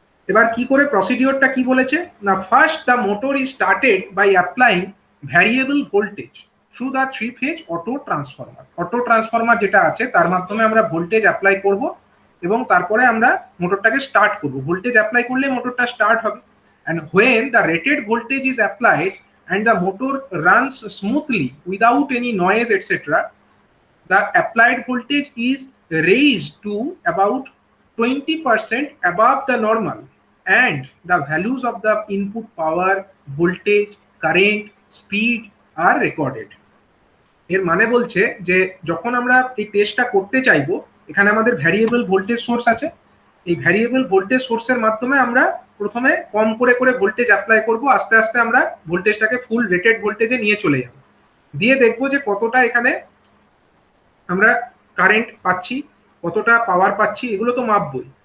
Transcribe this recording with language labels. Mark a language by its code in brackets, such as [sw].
[bn] এবার কি করে প্রসিডিওরটা কি বলেছে না, [en] First the motor is started by applying variable voltage through the 3-phase auto transformer. [bn] Auto transformer যেটা আছে তার মাধ্যমে আমরা ভোল্টেজ অ্যাপ্লাই করব এবং তারপরে আমরা মোটরটাকে স্টার্ট করব। ভোল্টেজ অ্যাপ্লাই করলে মোটরটা স্টার্ট হবে। [en] and when the rated voltage is applied and the motor runs smoothly without any noise etc, the applied voltage is raised to about 20% above the normal and the values of the input power, voltage, current, speed are recorded। [bn] এর মানে বলছে যে যখন আমরা এই টেস্টটা করতে চাইবো, এখানে আমাদের ভ্যারিয়েবল ভোল্টেজ সোর্স আছে, এই ভ্যারিয়েবল ভোল্টেজ সোর্সের মাধ্যমে আমরা প্রথমে কম করে করে ভোল্টেজ অ্যাপ্লাই করব, আস্তে আস্তে আমরা ভোল্টেজটাকে ফুল রেটেড ভোল্টেজে নিয়ে চলে যাব, দিয়ে দেখবো যে কতটা এখানে আমরা কারেন্ট পাচ্ছি, কতটা পাওয়ার পাচ্ছি, এগুলো তো মাপবই।